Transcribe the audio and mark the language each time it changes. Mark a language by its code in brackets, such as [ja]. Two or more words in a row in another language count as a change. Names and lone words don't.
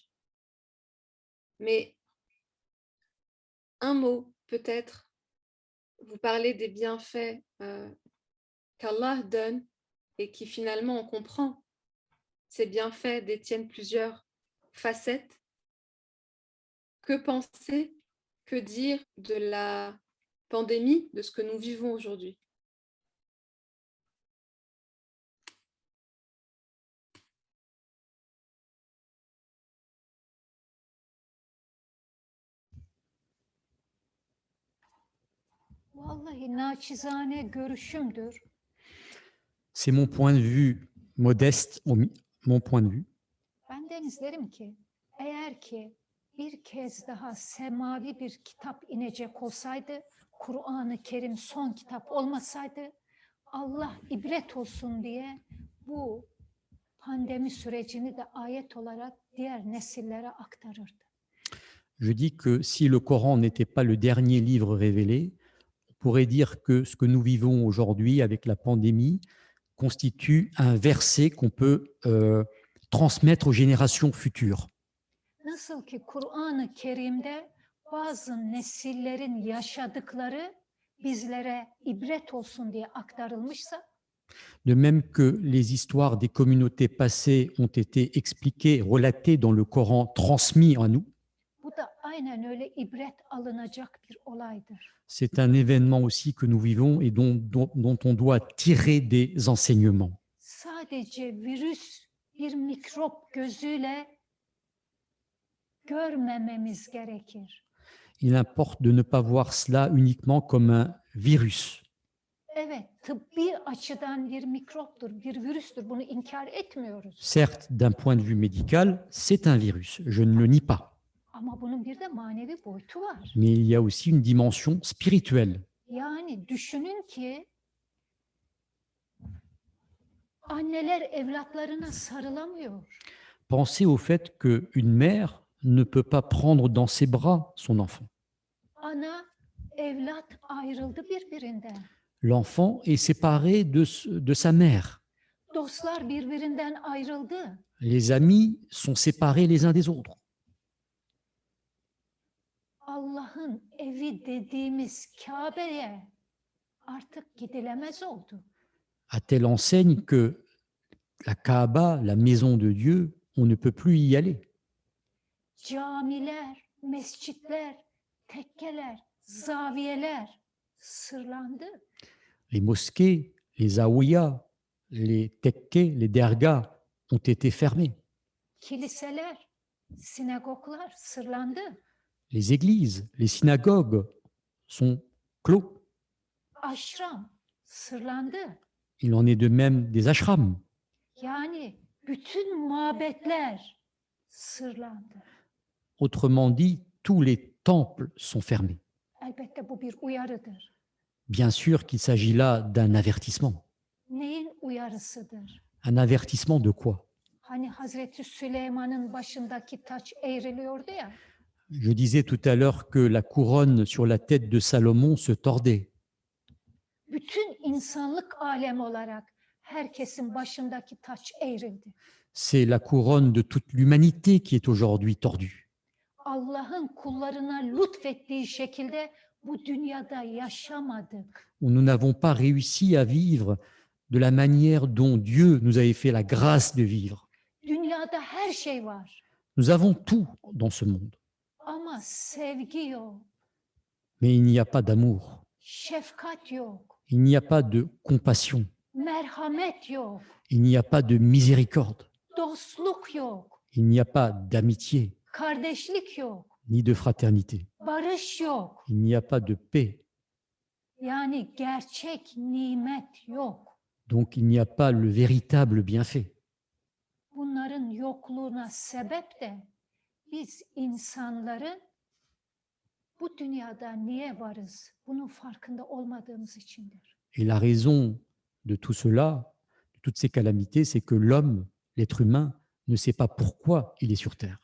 [fr] Mais un mot, peut-être, vous parlez des bienfaits qu'Allah donne et qui finalement, on comprend, ces bienfaits détiennent plusieurs facettes. Que penser, que dire de la pandémie, de ce que nous vivons aujourd'hui? [tr] Vallahi naçizane görüşümdür. [fr] C'est mon point de vue modeste, mon point de vue. [tr] Benden izlerim ki eğer ki bir kez daha semavi bir kitap inecek olsaydı, Kur'an-ı Kerim son kitap olmasaydı, Allah ibret olsun diye bu pandemi sürecini de ayet olarak diğer nesillere aktarırdı. [fr] Je dis que si le Coran n'était pas le dernier livre révélé, on pourrait dire que ce que nous vivons aujourd'hui avec la pandémie constitue un verset qu'on peut transmettre aux générations futures. [tr] Nasıl ki Kur'an-ı Kerim'de bazı nesillerin yaşadıkları bizlere ibret olsun diye aktarılmışsa, [fr] De même que les histoires des communautés passées ont été expliquées, relatées dans le Coran, transmis à nous, [tr] bu da aynen öyle ibret alınacak bir olaydır. [fr] c'est un événement aussi que nous vivons et dont on doit tirer des enseignements. [tr] Sadece virüs bir mikrop gözüyle görmememiz gerekir. [fr] Il importe de ne pas voir cela uniquement comme un virus. [tr] Evet, tıbbi açıdan bir mikroptur, bir virüstür. Bunu inkar etmiyoruz. [fr] Certes, d'un point de vue médical, c'est un virus, je ne le nie pas. [tr] Ama bunun bir de manevi boyutu var. [fr] Mais il y a aussi une dimension spirituelle. [tr] Yani düşünün ki anneler evlatlarına sarılamıyor. [fr] Pensez au fait qu'une mère ne peut pas prendre dans ses bras son enfant. [tr] Ana, evlat ayrıldı birbirinden. [fr] L'enfant est séparé de sa mère. [tr] Dostlar birbirinden ayrıldı. [fr] Les amis sont séparés les uns des autres. [tr] Allah'ın evi dediğimiz Kabe'ye artık gidilemez oldu. [fr] À telle enseigne que la Kaaba, la maison de Dieu, on ne peut plus y aller. [tr] Camiler, mescitler, tekkeler, zaviyeler sırlandı. [fr] Les mosquées, les zaouïas, les tekkes, les dergahs ont été fermés. [tr] Kiliseler, sinagoglar sırlandı. [fr] Les églises, les synagogues sont clos. [tr] Aşram sırlandı. [fr] Il en est de même des ashrams. [tr] Yani bütün mabetler sırlandı. [fr] Autrement dit, tous les temples sont fermés. [tr] Elbette bu bir uyarıdır. [fr] Bien sûr qu'il s'agit là d'un avertissement. [tr] Neyin uyarısıdır? [fr] Un avertissement de quoi? [tr] Hani Hazreti Süleyman'ın başındaki taç eğriliyordu ya. [fr] Je disais tout à l'heure que la couronne sur la tête de Salomon se tordait. [tr] Bütün insanlık alemi olarak herkesin başındaki taç eğrildi. [fr] C'est la couronne de toute l'humanité qui est aujourd'hui tordue. [tr] Allah'ın kullarına lütfettiği şekilde bu dünyada yaşamadık. [fr] Nous n'avons pas réussi à vivre de la manière dont Dieu nous avait fait la grâce de vivre. [tr] Dünyada her şey var [fr] Nous avons tout dans ce monde, [tr] ama sevgi yok, [fr] mais il n'y a pas d'amour, [tr] şefkat yok, [fr] il n'y a pas de compassion, [tr] merhamet yok, [fr] il n'y a pas de miséricorde, [tr] dostluk yok, [fr] il n'y a pas d'amitié, [tr] kardeşlik yok, [fr] ni de fraternité, [tr] barış yok. [fr] il n'y a pas de paix, [tr] Yani gerçek nimet yok. [fr] donc il n'y a pas le véritable bienfait. [tr] Bunların yokluğuna sebep de biz insanların bu dünyada niye varız? Bunun farkında olmadığımız içindir. [fr] Et la raison de tout cela, de toutes ces calamités, c'est que l'homme, l'être humain, ne sait pas pourquoi il est sur Terre.